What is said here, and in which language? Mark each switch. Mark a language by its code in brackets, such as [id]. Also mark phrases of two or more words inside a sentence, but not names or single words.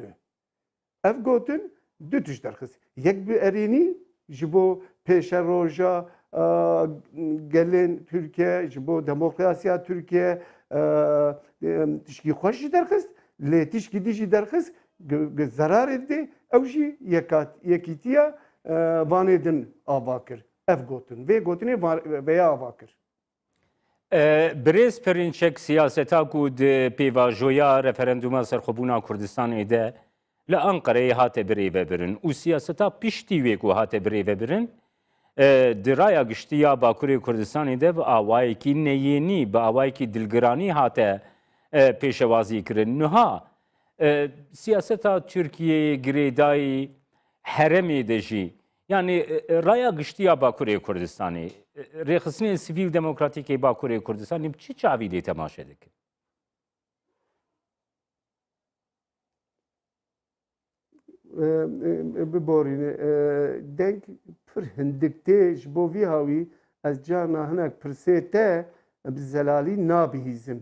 [ku] Ev gotin du tişt derxist. Yek bi erênî ji bo pêşeroja gelên Türkiye, ji bo demokrasiya Türkiye tişkî xweş jî derxist, lê tişkî dî jî derxist zararê dide ew jî yekîtiya vanê din ava kir. Ev gotin. Vê gotinê veya ava kir. برێز پەرینچێک سیاسەتا و پێواژۆیا رەفەرەندوما سەرخۆبوونا کوردستانی دە لە ئەنقەرەیە هاتە برێڤەبرن و سیاسەتا پشتی وێک و هاتە برێڤەبرن درایە گشتیە باکووری کوردستانی دە بە ئاوایەکی نەیێنی بە ئاوایەکی دلگرانی هاتە پێشەوازیکردن نها سیاسەتا تورکیە گرێدایی هەرەمێ دەژی yani raya giştiya Bakurê Kurdistanê rêxistinê sivîl demokratîkê Bakurê Kurdistanê çi çavî lê temaşe dikin? Biborîne deng pir hindik tê ji bo vî hawî ez carna hinek pirsê te bi zelalî nabihîzim.